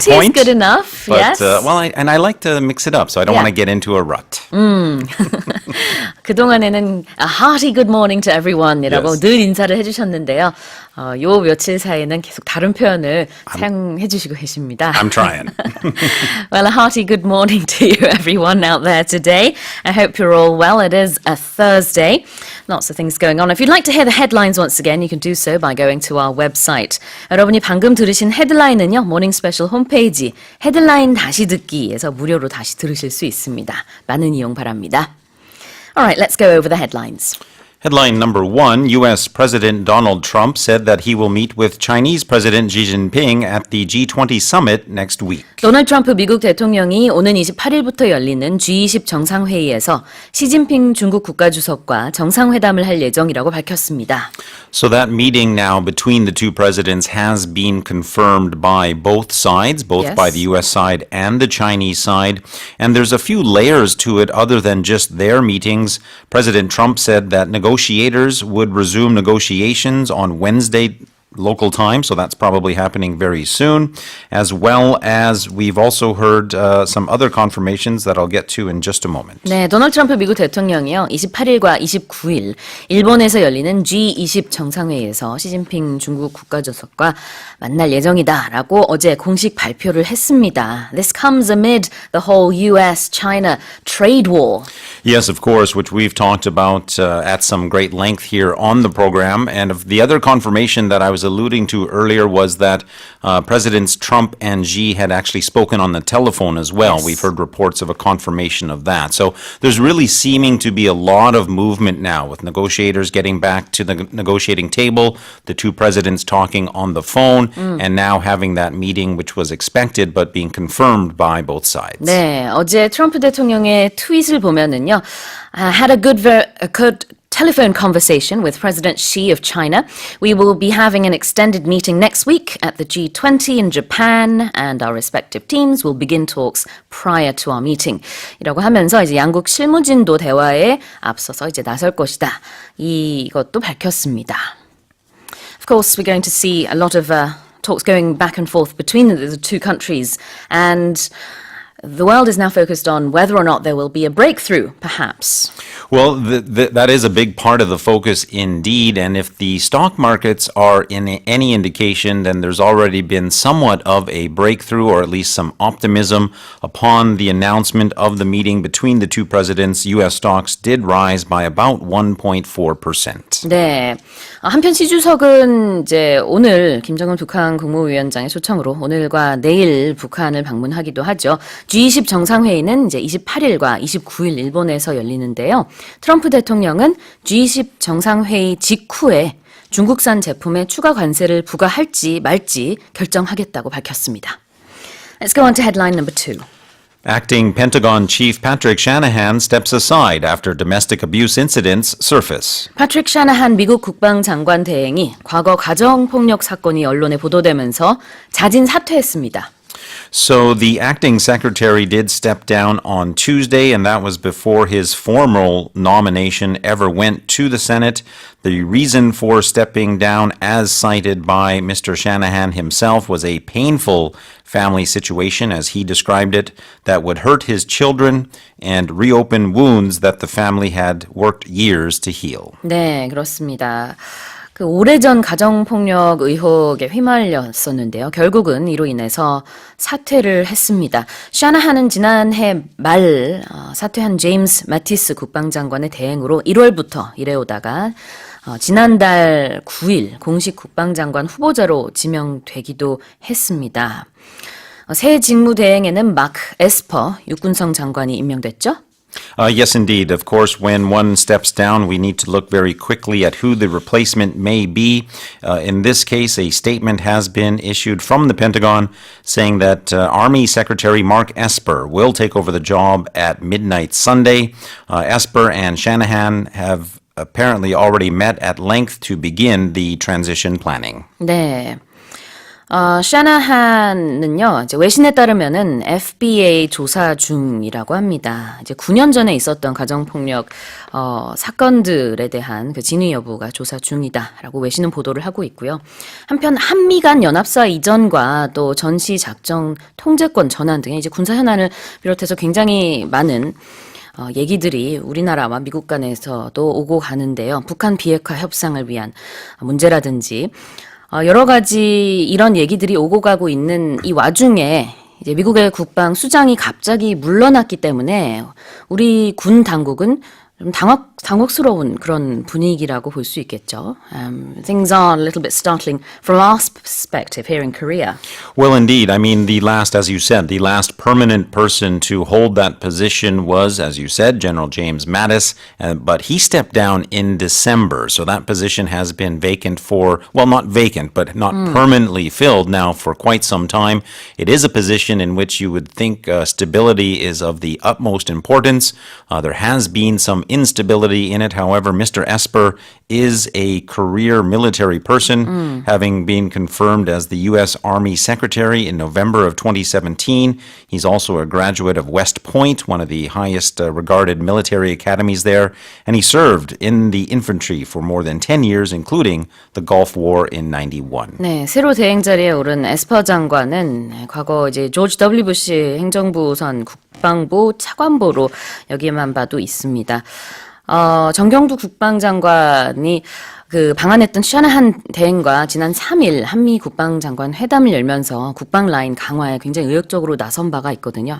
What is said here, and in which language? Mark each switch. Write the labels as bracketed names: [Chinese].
[English] Hearty point. is good enough, But, yes. I like to mix it up, so I don't want to get into a rut. [Korean] 그동안에는 [English] a hearty good morning to everyone이라고 Yes. [Korean] 늘 인사를 해주셨는데요. 요 며칠 사이에는 계속 다른 표현을 사용해 주시고 계십니다. [English] I'm trying. Well, a hearty good morning to you everyone out there today. I hope you're all well. It is a Thursday. Lots of things going on. If you'd like to hear the headlines once again, you can do so by going to our website. [Korean] 여러분이 방금 들으신 헤드라인은요. 모닝 스페셜 홈페이지 헤드라인 다시 듣기에서 무료로 다시 들으실 수 있습니다. 많은 이용 바랍니다. [English] All right, let's go over the headlines. Headline number 1, U.S. President Donald Trump said that he will meet with Chinese President Xi Jinping at the G20 summit next week. [Korean] 도널드 트럼프 미국 대통령이 오는 28일부터 열리는 G20 정상회의에서 시진핑 중국 국가주석과 정상회담을 할 예정이라고 밝혔습니다. [English] So that meeting now between the two presidents has been confirmed by both sides, both Yes. by the U.S. side and the Chinese side. And there's a few layers to it other than just their meetings. President Trump said that negotiators would resume negotiations on Wednesday local time, so that's probably happening very soon, as well as we've also heard some other confirmations that I'll get to in just a moment. [Korean] 네, 도널드 트럼프 미국 대통령이요. 28일과 29일 일본에서 열리는 G20 정상회의에서 시진핑 중국 국가주석과 만날 예정이다라고 어제 공식 발표를 했습니다. [English] This comes amid the whole US-China trade war. Yes, of course, which we've talked about at some great length here on the program. And the other confirmation that I was alluding to earlier was that Presidents Trump and Xi had actually spoken on the telephone as well. Yes. We've heard reports of a confirmation of that. So there's really seeming to be a lot of movement now with negotiators getting back to the negotiating table, the two presidents talking on the phone, and now having that meeting which was expected but being confirmed by both sides. [Korean] 네, 어제 트럼프 대통령의 트윗을 보면은요. [English] I had a good telephone conversation with President Xi of China. We will be having an extended meeting next week at the G20 in Japan, and our respective teams will begin talks prior to our meeting. [Korean] 이라고 하면서 이제 양국 실무진도 대화에 앞서서 이제 나설 것이다. 이것도 밝혔습니다. [English] Of course, we're going to see a lot of talks going back and forth between the two countries, and the world is now focused on whether or not there will be a breakthrough, perhaps. Well, that is a big part of the focus indeed. And if the stock markets are in any indication, then there's already been somewhat of a breakthrough, or at least some optimism upon the announcement of the meeting between the two presidents. U.S. stocks did rise by about 1.4%. [Korean] 네. 한편 시 주석은 이제 오늘 김정은 북한 국무위원장의 초청으로 오늘과 내일 북한을 방문하기도 하죠. G20 정상회의는 이제 28일과 29일 일본에서 열리는데요. 트럼프 대통령은 G20 정상회의 직후에 중국산 제품에 추가 관세를 부과할지 말지 결정하겠다고 밝혔습니다. [English] Let's go on to headline number 2. Acting Pentagon Chief Patrick Shanahan steps aside after domestic abuse incidents surface. [Korean] 패트릭 샤나한 미국 국방장관 대행이 과거 가정폭력 사건이 언론에 보도되면서 자진 사퇴했습니다. [English] So the acting secretary did step down on Tuesday, and that was before his formal nomination ever went to the Senate. The reason for stepping down, as cited by Mr. Shanahan himself, was a painful family situation, as he described it, that would hurt his children and reopen wounds that the family had worked years to heal. [Korean] 네, 그렇습니다. 그 오래전 가정폭력 의혹에 휘말렸었는데요. 결국은 이로 인해서 사퇴를 했습니다. 샤나한은 지난해 말 사퇴한 제임스 마티스 국방장관의 대행으로 1월부터 일해오다가 지난달 9일 공식 국방장관 후보자로 지명되기도 했습니다. 새 직무대행에는 마크 에스퍼 육군성 장관이 임명됐죠? [English] Yes, indeed. Of course, when one steps down, we need to look very quickly at who the replacement may be. In this case, a statement has been issued from the Pentagon saying that Army Secretary Mark Esper will take over the job at midnight Sunday. Esper and Shanahan have apparently already met at length to begin the transition planning. [Korean] 네. 샤나한은요, 이제 외신에 따르면은 FBA 조사 중이라고 합니다. 이제 9년 전에 있었던 가정폭력 사건들에 대한 그 진위 여부가 조사 중이다라고 외신은 보도를 하고 있고요. 한편 한미 간 연합사 이전과 또 전시 작전 통제권 전환 등의 이제 군사 현안을 비롯해서 굉장히 많은 얘기들이 우리나라와 미국 간에서도 오고 가는데요. 북한 비핵화 협상을 위한 문제라든지 여러 가지 이런 얘기들이 오고 가고 있는 이 와중에 이제 미국의 국방 수장이 갑자기 물러났기 때문에 우리 군 당국은 좀 당혹스러운 그런 분위기라고 볼 수 있겠죠. [English] Things are a little bit startling from our perspective here in Korea. Well, indeed. I mean, as you said, the last permanent person to hold that position was, as you said, General James Mattis, but he stepped down in December. So that position has been vacant not vacant, but not permanently filled now for quite some time. It is a position in which you would think stability is of the utmost importance. There has been some instability in it. However, Mr. Esper is a career military person, having been confirmed as the U.S. Army Secretary in November of 2017. He's also a graduate of West Point, one of the highest regarded military academies there, and he served in the infantry for more than 10 years, including the Gulf War in 91. [Korean] 네, 새로 대행 자리에 오른 에스퍼 장관은 과거 이제 조지 W. 부시 행정부선 국방부 차관보로 여기에만 봐도 있습니다. 정경두 국방장관이 그 방한했던 샤나한 대행과 지난 3일 한미 국방장관 회담을 열면서 국방 라인 강화에 굉장히 의욕적으로 나선 바가 있거든요.